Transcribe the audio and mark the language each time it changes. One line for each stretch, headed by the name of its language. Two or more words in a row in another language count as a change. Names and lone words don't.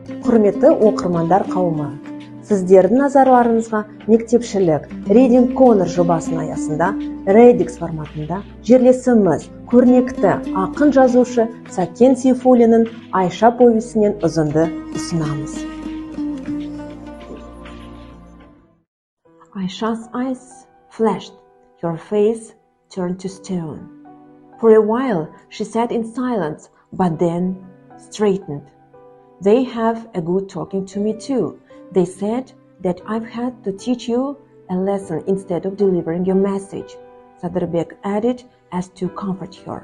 Kazakh: Құрметті оқырмандар қауымы, сіздердің назарларыңызға мектепшілік Reading жобасының аясында ReadX форматында жерлесіміз көрнекті ақын жазушы Сәкен Сейфуллиннің Айша повесінен үзінді ұсынамыз.
English: Aisha's eyes flashed, her face turned to stone. For a while she sat in silence, but then straightened. They have a good talking to me too. They said that I've had to teach you a lesson instead of delivering your message, Sadrbek added as to comfort her.